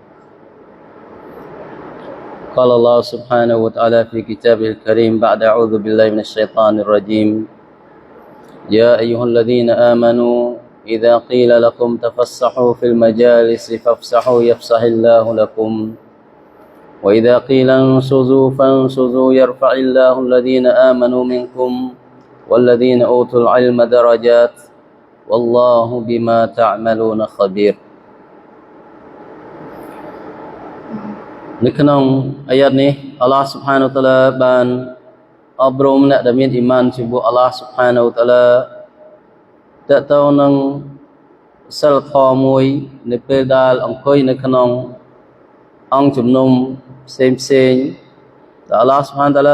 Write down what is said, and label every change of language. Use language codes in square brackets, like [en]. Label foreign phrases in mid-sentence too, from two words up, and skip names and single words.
[ar] قال الله سبحانه وتعالى في كتابه الكريم بعد أعوذ بالله من الشيطان الرجيم يا أيها الذين آمنوا إذا قيل لكم تفسحوا في المجالس فافسحوا يفسح الله لكم وإذا قيل انشزوا فانشزوا يرفع الله الذين آمنوا منكم والذين أوتوا العلم درجات والله بما تعملون خبير [km] នៅក្នុងអាយ៉ាតនេះអល់ឡោះ [ar] سبحانه وتعالى [km] បានអប់រំអ្នកដែលមានអ៊ីម៉ានចំពោះអល់ឡោះ [ar] سبحانه وتعالى [km] តើតើនឹងសិលធម៌មួយនៅពេលដែលអង្គុយនៅក្នុងអង្គជំនុំផ្សេងតែអល់ឡោះ [ar] سبحانه وتعالى